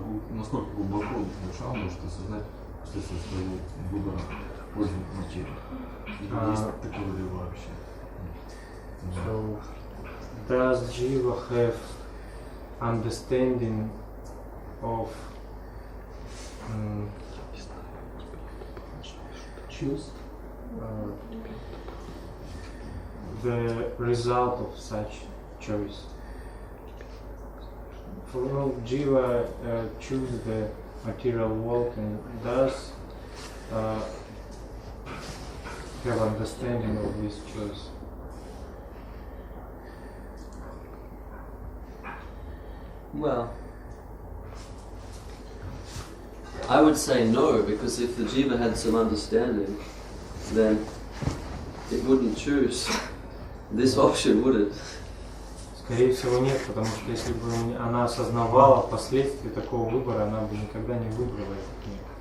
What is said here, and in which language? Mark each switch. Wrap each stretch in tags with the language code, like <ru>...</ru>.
<ru>Насколько глубоко душа может осознать последствия своего выбора в пользу материи? Или есть такое ли вообще?</ru> <en>So, does Jiva have understanding of choose the result of such choice? For Jiva choose the material world and does have understanding of this choice. Well, I would say no, because if the jiva had some understanding, then it wouldn't choose this option, would it?</en> <ru>Скорее всего нет, потому что если бы она осознавала последствия такого выбора, она бы никогда не выбрала этот мир.</ru>